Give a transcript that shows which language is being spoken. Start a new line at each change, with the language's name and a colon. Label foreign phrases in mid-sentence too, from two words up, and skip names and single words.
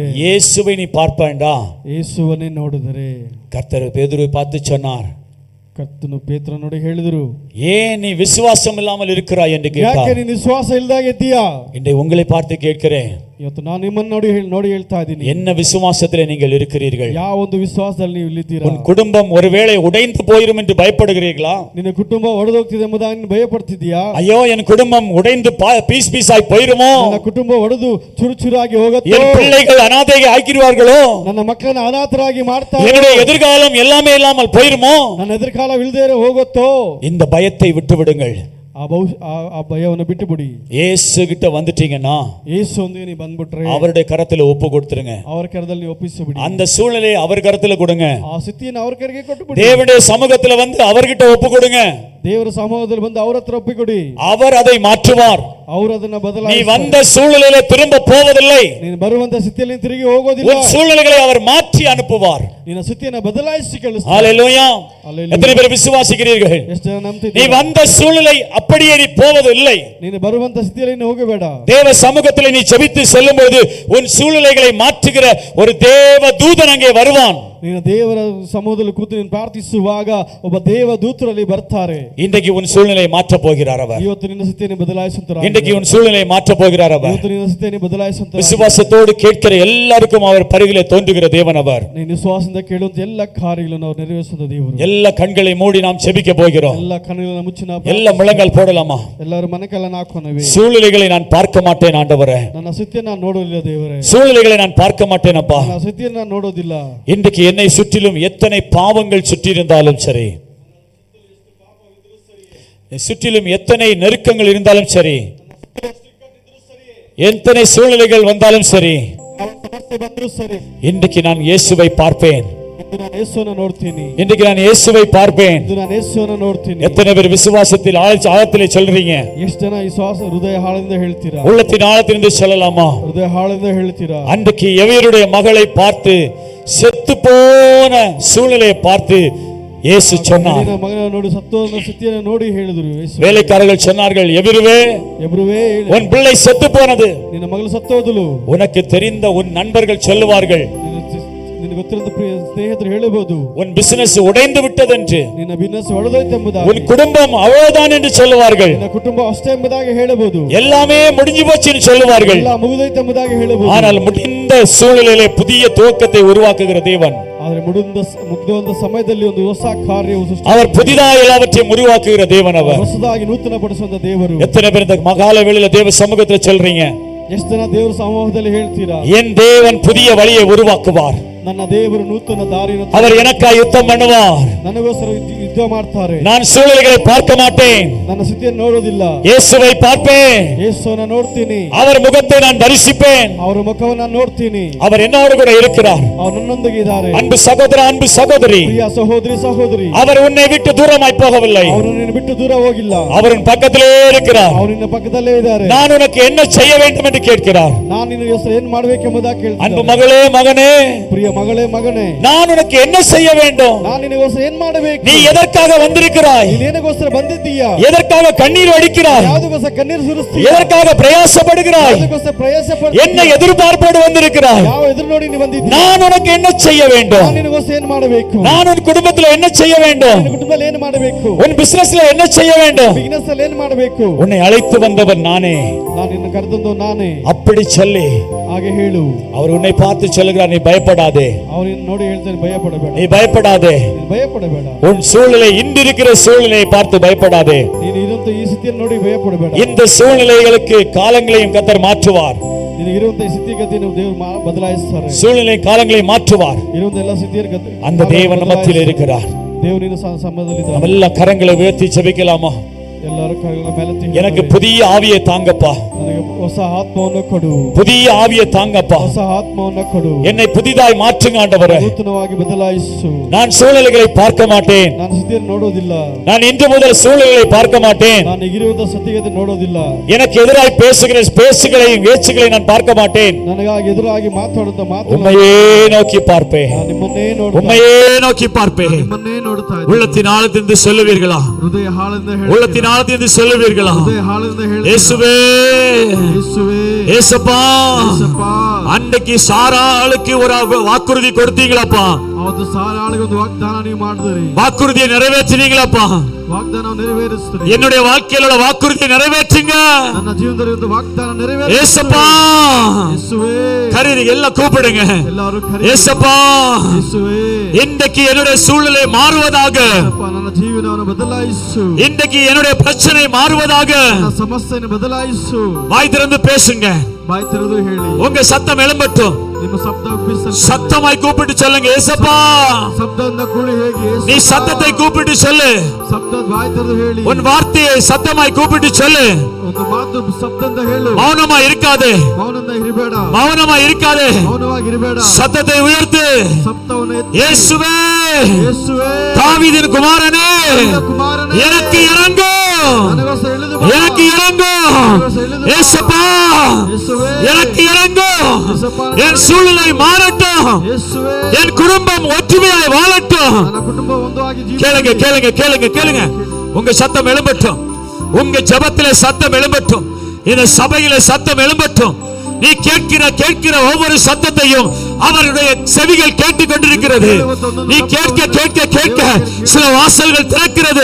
Tamil: இயேசுவை நீ பார்ப்பாண்டா.
Kannada: ಯೇಸುವನ್ನೇ ನೋಡಿದರೆ
Tamil: கர்த்தர் பேதுருவை பார்த்து சொன்னார்,
Kannada: ಕರ್ತನು ಪೇತ್ರನ ನೋಡಿ ಹೇಳಿದರು,
Tamil: ஏன் நீ விசுவாசம் இல்லாமல் இருக்கிறாய் என்று
Kannada: ಯಾಕೆ
Tamil: கேட்டார்.
Kannada: ನೀನು ವಿಶ್ವಾಸ ಇಲ್ಲದಾಗೆ ಇದ್ದೀಯಾ?
Tamil: இன்றைக்கு உங்களை பார்த்து கேட்கிறேன்,
Kannada: ಇವತ್ತು ನಾನು ನಿಮ್ಮನ್ನು ನೋಡಿ ಹೇಳ್ತಾ ಇದ್ದೀನಿ,
Tamil: என்ன விசுவாசத்திலே நீங்கள் இருக்கிறீர்கள்?
Kannada: ಯಾವ ಒಂದು ವಿಶ್ವಾಸದಲ್ಲಿ ನೀವು ಇಲ್ಲಿದ್ದೀರಾ?
Tamil: உன் குடும்பம் ஒருவேளை உடைந்து போயிரும் என்று பயப்படுகிறீர்களா?
Kannada: ನಿನ್ನ ಕುಟುಂಬ ಒಡೆದೋಗ್ತಿದೆ ಎಂಬುದಾಗಿ ನೀನು ಭಯಪಡ್ತಿದ್ದೀಯಾ?
Tamil: ஐயோ என் குடும்பம் உடைந்து பீஸ் பீஸாய் போயிருமோ,
Kannada: ನನ್ನ ಕುಟುಂಬ ಒಡೆದು ಚುರುಚುರಾಗಿ ಹೋಗುತ್ತೋ,
Tamil: என் பிள்ளைகள் அனாதையை ஆக்கிடுவார்களோ,
Kannada: ನನ್ನ ಮಕ್ಕಳನ್ನ ಅನಾಥರಾಗಿ ಮಾಡ್ತಾರೆ,
Tamil: என்னுடைய எதிர்காலம் எல்லாமே இல்லாமல் போயிருமோ,
Kannada: ನನ್ನ ಎದುರ್ಕಾಲ ಇಲ್ಲದೆ ಹೋಗುತ್ತೋ,
Tamil: இந்த பயத்தை விட்டு விடுங்கள்.
Kannada: ಆ ಭಯವನ್ನು ಬಿಟ್ಟು ಬಿಡಿ.
Tamil: இயேசு கிட்ட வந்துட்டீங்கன்னா
Kannada: ಯೇಸುವಿಗೆ ನೀವು ಬಂದ್ಬಿಟ್ರೆ
Tamil: அவருடைய கரத்துல ஒப்பு கொடுத்துருங்க.
Kannada: ಅವರ ಕರದಲ್ಲಿ ಒಪ್ಪಿಸಿಬಿಡಿ.
Tamil: அந்த சூழ்நிலையை அவர் கரத்துல கொடுங்க.
Kannada: ಆ ಸ್ಥಿತಿಯನ್ನು ಅವರ ಕರೆಗೆ ಕೊಟ್ಟು ಬಿಡಿ.
Tamil: தேவனுடைய சமூகத்துல வந்து அவர்கிட்ட ஒப்பு கொடுங்க.
Kannada: ದೇವರ ಸಮೂಹದಲ್ಲಿ ಬಂದು ಅವರ ಹತ್ರ ಒಪ್ಪಿಕೊಡಿ.
Tamil: அவர் அதை மாற்றுவார்.
Kannada: ಅವರು ಅದನ್ನ
Tamil: நீ
Kannada: ಬದಲಾಯಿಸುತ್ತಾರೆ.
Tamil: வந்த சூழ்நிலையில திரும்ப போவதில்லை.
Kannada: ನೀನು ಬರುವಂತ ಸ್ಥಿತಿಯಲ್ಲಿ ತಿರುಗಿ ಹೋಗೋದಿಲ್ಲ.
Tamil: உன் சூழ்நிலைகளை அவர் மாற்றி அனுப்புவார்.
Kannada: ನಿನ್ನ ಸ್ಥಿತಿಯನ್ನು ಬದಲಾಯಿಸಿ ಕಳಿಸ್ತಾರೆ.
Tamil: ஹalleluya. எத்தனை பேர் விசுவாசிக்கிறீர்கள்?
Kannada: ಎಷ್ಟು ಜನ ನಂಬ್ತಿದ್ದೀರಾ?
Tamil: நீ வந்த சூழ்நிலை அப்படியே நீ போவதில்லை.
Kannada: ನೀನು ಬರುವಂತ ಸ್ಥಿತಿಯಲ್ಲಿ ನೀನು ಹೋಗಬೇಡ.
Tamil: தேவ சமூகத்தில் நீ ஜெபித்து செல்லும்போது உன் சூழ்நிலைகளை மாற்றுகிற ஒரு தேவ தூதன் அங்கே வருவான்.
Kannada: ನೀನು ದೇವರ ಸಮೂಹದಲ್ಲಿ ಕೂತು ನೀನು ಪ್ರಾರ್ಥಿಸುವಾಗ ಒಬ್ಬ ದೇವ ದೂತರಲ್ಲಿ ಬರ್ತಾರೆ.
Tamil: இன்றைக்கு உன் சூழ்நிலையை மாற்ற போகிறார் அவர்.
Kannada: ಇವತ್ತು ನಿನ್ನ ಸ್ಥಿತಿಯನ್ನು ಬದಲಾಯಿಸುತ್ತಾರೆ.
Tamil: இன்றைக்கு உன் சூழ்நிலையை மாற்ற போகிறார் அவர்.
Kannada: ಇವತ್ತು ನಿನ್ನ ಸ್ಥಿತಿಯನ್ನು ಬದಲಾಯಿಸುತ್ತಾರೆ.
Tamil: விசுவாசத்தோடு கேட்கிற எல்லாருக்கும் அவர் பருகிலே தோன்றுகிற தேவன் அவர்.
Kannada: ನೀನು ವಿಶ್ವಾಸದಿಂದ ಕೇಳುವಂತ ಎಲ್ಲ ಕಾರ್ಯಗಳನ್ನು ಅವರು ನೆರವೇರಿಸುವ ದೇವರು.
Tamil: எல்லா கண்களை மூடி நாம் ஜெபிக்க போகிறோம்.
Kannada: ಎಲ್ಲ ಕಣ್ಣುಗಳನ್ನು ಮುಚ್ಚಿ ನಾವು
Tamil: எல்லா முழங்கால் போடலாமா?
Kannada: ಎಲ್ಲರೂ ಮನಕಲ್ಲನ್ನು ಹಾಕೋಣವೇ?
Tamil: சூழ்நிலைகளை நான் பார்க்க மாட்டேன் ஆண்டவரே.
Kannada: ನನ್ನ ಸ್ಥಿತಿಯನ್ನು ನಾನು ನೋಡೋದಿಲ್ಲ ದೇವರೇ.
Tamil: சூழ்நிலைகளை நான் பார்க்க மாட்டேனப்பா.
Kannada: ನನ್ನ ಸ್ಥಿತಿಯನ್ನು ನಾನು ನೋಡೋದಿಲ್ಲ.
Tamil: இன்றைக்கு என்னை சுற்றிலும் எத்தனை பாவங்கள் சுற்றி இருந்தாலும் சரி, சுற்றிலும் எத்தனை நெருக்கங்கள் இருந்தாலும் சரி, எத்தனை சூழ்நிலைகள் வந்தாலும் சரி, இன்றைக்கு நான் இயேசுவை பார்ப்பேன்.
Kannada: ನಾನು ಯೇಸುವನ್ನು ನೋಡ್ತೀನಿ.
Tamil: இன்றைக்கு நான் இயேசுவை பார்ப்பேன்.
Kannada: ನಾನು ಯೇಸುವನ್ನು ನೋಡ್ತೀನಿ.
Tamil: எத்தனை பேர் விசுவாசத்தில் ஆழத்திலே சொல்றீங்க?
Kannada: ಎಷ್ಟು ಜನ ವಿಶ್ವಾಸ ಹೃದಯ ಹಾಳದಿಂದ ಹೇಳ್ತೀರಾ?
Tamil: உள்ளத்தின் ஆழத்திலிருந்து சொல்லலாமா?
Kannada: ಹೃದಯ ಹಾಳದಿಂದ ಹೇಳ್ತೀರಾ?
Tamil: அன்றைக்கு எவருடைய மகளை பார்த்து செத்து போன சூழ்நிலையை பார்த்து இயேசு சொன்னார்.
Kannada: ನಿನ್ನ ಮಗನ ನೋಡಿ ಸತ್ತೋದ ಸ್ಥಿತಿಯನ್ನು ನೋಡಿ ಹೇಳಿದರು ಯೇಸು.
Tamil: வேலைக்காரர்கள் சொன்னார்கள், எபிருவே உன் பிள்ளை செத்து போனது.
Kannada: ನಿನ್ನ ಮಗಳು ಸತ್ತೋದಳು.
Tamil: உனக்கு தெரிந்த உன் நண்பர்கள் சொல்லுவார்கள்,
Kannada: ನಿನಗೆ ಗೊತ್ತಿರುವ ಸ್ನೇಹಿತರು ಹೇಳಬಹುದು,
Tamil: உன் பிசினஸ் உடைந்து விட்டது என்று,
Kannada: ನಿನ್ನ ಬಿಸಿನೆಸ್ ಒಡೆದೋಯ್ತು ಎಂಬುದಾಗಿ,
Tamil: உன் குடும்பம் அவ்வளவுதான் என்று சொல்லுவார்கள்,
Kannada: ನಿನ್ನ ಕುಟುಂಬ ಅಷ್ಟೇ ಎಂಬುದಾಗಿ ಹೇಳಬಹುದು,
Tamil: எல்லாமே முடிஞ்சு போச்சு என்று சொல்லுவார்கள்.
Kannada: ಎಲ್ಲ ಮುಗಿದೋಯ್ತು ಎಂಬುದಾಗಿ ಹೇಳಬಹುದು.
Tamil: ஆனால் முடிந்த சூழ்நிலையிலே புதிய துவக்கத்தை உருவாக்குகிற தேவன்.
Kannada: ಆದರೆ ಮುಗಿದ ಸಮಯದಲ್ಲಿ ಒಂದು ಹೊಸ ಕಾರ್ಯವು
Tamil: அவர் புதிதாக எல்லாவற்றையும் உருவாக்குகிற தேவன். அவர்
Kannada: ಹೊಸದಾಗಿ ನೂತನ ಪಡಿಸುವಂತ ದೇವರು.
Tamil: எத்தனை பேர் இந்த மகால வேளையில தேவ சமூகத்துல சொல்றீங்க?
Kannada: ಎಷ್ಟು ಜನ ದೇವರ ಸಮೂಹದಲ್ಲಿ ಹೇಳ್ತೀರಾ,
Tamil: என் தேவன் புதிய வழியை உருவாக்குவார்,
Kannada: ನನ್ನ ದೇವರು ನೂತನ ದಾರಿಯನ್ನು
Tamil: அவர் எனக்காய் யுத்தம் பண்ணுவார்,
Kannada: ನನಗೋಸ್ಕರ ಯುದ್ಧ ಮಾಡ್ತಾರೆ,
Tamil: நான் சூழ்நிலைகளை பார்க்க மாட்டேன்,
Kannada: ನನ್ನ ಸ್ಥಿತಿಯನ್ನು ನೋಡೋದಿಲ್ಲ,
Tamil: இயேசுவை பார்ப்பேன்,
Kannada: ಯೇಸುವನ್ನು ನೋಡ್ತೀನಿ,
Tamil: அவர் முகத்தை நான் தரிசிப்பேன்,
Kannada: ಅವರ ಮುಖವನ್ನು ನಾನು ನೋಡ್ತೀನಿ,
Tamil: அவர் என்னோடு கூட இருக்கிறார்.
Kannada: ಅವರು ನನ್ನೊಂದಿಗೆ ಇದ್ದಾರೆ.
Tamil: அன்பு சகோதர, அன்பு சகோதரி,
Kannada: ಪ್ರಿಯ ಸಹೋದರಿ ಸಹೋದರಿ,
Tamil: அவர் உன்னை விட்டு தூரமாய் போகவில்லை,
Kannada: ಅವರು ನಿನ್ನ ಬಿಟ್ಟು ದೂರ ಹೋಗಿಲ್ಲ,
Tamil: அவர் உன் பக்கத்திலே இருக்கிறார்.
Kannada: ಅವರು ನಿನ್ನ ಪಕ್ಕದಲ್ಲೇ ಇದ್ದಾರೆ.
Tamil: நான் உனக்கு என்ன செய்ய வேண்டும் என்று கேட்கிறார்.
Kannada: ನಾನು ನಿನಗೋಸ್ಕರ ಏನು ಮಾಡಬೇಕೆಂಬುದಾಗಿ ಕೇಳ್ತೀನಿ.
Tamil: அன்பு மகளே, மகனே,
Kannada: ಪ್ರಿಯ ಮಗಳೇ, ಮಗನೇ,
Tamil: நான் உனக்கு என்ன செய்ய வேண்டும்?
Kannada: ನಾನು ನಿನಗೋಸ್ಕರ ಏನು ಮಾಡಬೇಕು?
Tamil: நீ எதற்காக வந்திருக்கிறாய்?
Kannada: ನೀನು ಏನಗೋಸ್ಕರ ಬಂದಿದ್ದೀಯಾ?
Tamil: எதற்காக கண்ணீர் வடிக்கிறாய்?
Kannada: ಯಾವುದಕ್ಕೋಸ್ಕರ ಕಣ್ಣೀರು ಸುರಿಸ್ತೀಯಾ?
Tamil: எதற்காக பிரயாசப்படுகிறாய்?
Kannada: ಯಾವುದಕ್ಕೋಸ್ಕರ ಪ್ರಯಾಸ ಪಡ್ತೀಯಾ?
Tamil: என்ன எதிர்பார்ப்போடு வந்திருக்கிறாய்?
Kannada: ಯಾವ ಎದುರು ನೋಡಿ ನೀನು ಬಂದಿದ್ದೀಯಾ?
Tamil: நான் உனக்கு என்ன செய்ய வேண்டும்?
Kannada: ನಾನು ನಿನಗೋಸ್ಕರ ಏನು ಮಾಡಬೇಕು?
Tamil: நான் உன் குடும்பத்தில் என்ன செய்ய வேண்டும்?
Kannada: ನಿನ್ನ ಕುಟುಂಬದಲ್ಲಿ ಏನು ಮಾಡಬೇಕು?
Tamil: உன் பிசினஸ்ல என்ன செய்ய வேண்டும்?
Kannada: ಬಿಸಿನೆಸ್ ಅಲ್ಲಿ ಏನು ಮಾಡಬೇಕು?
Tamil: உன்னை அழைத்து வந்தவன் நானே.
Kannada: ನಾನು ನಿನ್ನ ಕರೆದದ್ದು ನಾನೇ.
Tamil: அப்படி சொல்லி
Kannada: ಹಾಗೆ ಹೇಳು.
Tamil: அவர் உன்னை பார்த்து சொல்லுகிறார், நீ பயப்படாதே,
Kannada: ಅವನು ನೋಡಿ ಹೇಳ್ತಾನೆ, ಭಯಪಡಬೇಡ,
Tamil: நீ பயப்படாதே,
Kannada: ನೀನು ಭಯಪಡಬೇಡ,
Tamil: உன் சூழ்நிலை இன்றிருக்கிற சூழ்நிலையை பார்த்து பயப்படாதே,
Kannada: ನೀನು ಇರುವಂತ ಈ ಸ್ಥಿತಿಯನ್ನು ನೋಡಿ ಭಯಪಡಬೇಡ.
Tamil: இந்த சூழ்நிலைகளுக்கு காலங்களையும் கர்த்தர் மாற்றுவார்.
Kannada: ನಿನಗೆ ಇರುವಂತ ಈ ಸ್ಥಿತಿಗತಿಯನ್ನು ದೇವರು ಬದಲಾಯಿಸ್ತಾರೆ.
Tamil: சூழ்நிலை காலங்களை மாற்றுவார்.
Kannada: ಇರುವಂತ ಎಲ್ಲ ಸ್ಥಿತಿಯ
Tamil: அந்த தேவன் நம்மத்தில் இருக்கிறார்.
Kannada: ದೇವರು ನಿನ್ನ ಸಂಬಂಧದಲ್ಲಿ
Tamil: நம்ம எல்லா கரங்களை உயர்த்தி ஜெபிக்கலாமா?
Kannada: ಎಲ್ಲರೂ ಕೈಗಳ ಮೇಲೆತ್ತಿ
Tamil: எனக்கு புதிய ஆவியை தாங்கப்பா,
Kannada: ನನಗೆ ಹೊಸ ಆತ್ಮವನ್ನು ಕೊಡು,
Tamil: புதிய ஆவியை தாங்கப்பா,
Kannada: ಹೊಸ ಆತ್ಮವನ್ನು ಕೊಡು,
Tamil: என்னை புதிதாய் மாற்றுங்க ஆண்டவரே.
Kannada: ನೂತನವಾಗಿ ಬದಲಾಯಿಸು.
Tamil: நான் சூழ்நிலைகளை பார்க்க மாட்டேன்,
Kannada: ನಾನು ಸ್ಥಿತಿಯನ್ನು ನೋಡೋದಿಲ್ಲ,
Tamil: நான் இன்று முதல் சூழ்நிலைகளை பார்க்க மாட்டேன்.
Kannada: ನಾನು ಈಗಿರುವಂತಹ ಸ್ಥಿತಿಗತಿ ನೋಡೋದಿಲ್ಲ,
Tamil: எனக்கு எதிராய் பேசுகிற பேச்சுகளையும் பேச்சுகளை நான் பார்க்க மாட்டேன்.
Kannada: ನನಗಾಗಿ ಎದುರಾಗಿ ಮಾತಾಡುತ್ತ ಮಾತು
Tamil: உம்மையே நோக்கி பார்ப்பேன்,
Kannada: ನಾನು ನಿಮ್ಮನ್ನೇ ನೋಡ್ತಾ
Tamil: உம்மையே நோக்கி பார்ப்பேன்.
Kannada: ನಿಮ್ಮನ್ನೇ ನೋಡ್ತಾ ಇದ್ದೀನಿ.
Tamil: உள்ளத்தின் ஆழத்திலிருந்து சொல்லுவீர்களா?
Kannada: ಹೃದಯ ಹಾಳದಿಂದ ಹೇಳಿ,
Tamil: உள்ளத்தின் ஆழத்திலிருந்து சொல்லுவீர்களா?
Kannada: ಹೃದಯ ಹಾಳದಿಂದ ಹೇಳಿ,
Tamil: இயேசுவே,
Kannada: ಯೇಸುವೇ,
Tamil: ஏசப்பா,
Kannada: ಯೇಸಪ್ಪா,
Tamil: அன்னைக்கு சாராளுக்கு ஒரு வாக்குறுதி கொடுத்தீங்களப்பா,
Kannada: ಅವತ್ತು ಸಾರಾಳಿಗೆ ಒಂದು ವಾಗ್ದಾನ ನೀವು ಮಾಡಿದ್ರಿ,
Tamil: வாக்குறுதியை நிறைவேற்றினீங்களப்பா.
Kannada: ವಾಗ್ದಾನ ನೆರವೇರಿಸ್ತೀರಿ.
Tamil: என்னுடைய வாழ்க்கையில வாக்குறுதியை நிறைவேற்றுங்க
Kannada: ನನ್ನ ಜೀವನದಲ್ಲಿ ಒಂದು ವಾಗ್ದಾನ ನೆರವೇರಿಸಿ.
Tamil: ஏசப்பா,
Kannada: ಯೇಸುವೇ,
Tamil: கரீரி எல்லாம் கூப்பிடுங்க.
Kannada: ಎಲ್ಲರೂ ಕರೆ.
Tamil: ஏசப்பா,
Kannada: ಯೇಸುವೇ,
Tamil: இன்றைக்கு என்னுடைய சூழ்நிலை மாறுவதாக,
Kannada: ಯೇಸಪ್ಪ, ನನ್ನ ಜೀವನವನ್ನು ಬದಲಾಯಿಸು,
Tamil: இன்றைக்கு என்னுடைய பிரச்சனை மாறுவதாக.
Kannada: ನನ್ನ ಸಮಸ್ಯೆಯನ್ನು ಬದಲಾಯಿಸು.
Tamil: வாய் திறந்து பேசுங்க,
Kannada: ಬಾಯಿ ತೆರೆದು ಹೇಳಿ,
Tamil: உங்க சத்தம் எழும்பட்டும்.
Kannada: ನಿಮ್ಮ ಶಬ್ದ ಬೀಸಲಿ.
Tamil: சத்தமாய் கூப்பிட்டு சொல்லுங்க, ஏசப்பா,
Kannada: ಶಬ್ದದಿಂದ ಕೂಡಿ ಹೇಗೆ,
Tamil: நீ சத்தத்தை கூப்பிட்டு சொல்லு.
Kannada: ಶಬ್ದ ಬಾಯಿ ತೆರೆದು ಹೇಳಿ,
Tamil: உன் வார்த்தையை சத்தமாய் கூப்பிட்டு சொல்லு.
Kannada: ಒಂದು ಮಾತು ಶಬ್ದದಿಂದ ಹೇಳು.
Tamil: மௌனமா இருக்காதே,
Kannada: ಮೌನದಿಂದ ಇರಬೇಡ,
Tamil: மௌனமா இருக்காதே,
Kannada: ಮೌನವಾಗಿ ಇರಬೇಡ.
Tamil: சத்தத்தை உயர்த்து.
Kannada: ಶಬ್ದವನ್ನು ಎತ್ತಿ,
Tamil: இயேசுவே,
Kannada: ಯೇಸುವೇ,
Tamil: தாவீதின் குமாரனே,
Kannada: ಕುಮಾರನೇ,
Tamil: எனக்கு இறங்கு,
Kannada: ನನಗೋಸ್ಕರ ಇಳಿದು ಬಾ.
Tamil: எனக்கு இறங்கு. ஏசப்பா,
Kannada: ಯೇಸುವೇ,
Tamil: எனக்கு இறங்கு.
Kannada: ಯೇಸಪ್ಪ,
Tamil: என் சூழ்நிலை மாறட்டும்,
Kannada: ಯೇಸುವೇ,
Tamil: என் குடும்பம் ஒற்றுமையாய் வாழட்டும்.
Kannada: ನನ್ನ ಕುಟುಂಬ ಒಂದಾಗಿ ಜೀವಿಸಲಿ.
Tamil: கேளுங்க, கேளுங்க, கேளுங்க, கேளுங்க. உங்க சத்தம் எழும்பட்டும், உங்க ஜெபத்திலே சத்தம் எழும்பட்டும், இந்த சபையிலே சத்தம் எழும்பட்டும். நீ கேட்கிற ஒவ்வொரு சத்தத்தையும் அவருடைய செவிகள் கேட்டுக் கொண்டிருக்கிறது. நீ கேட்க கேட்க கேட்க சில வாசல்கள் திறக்கிறது.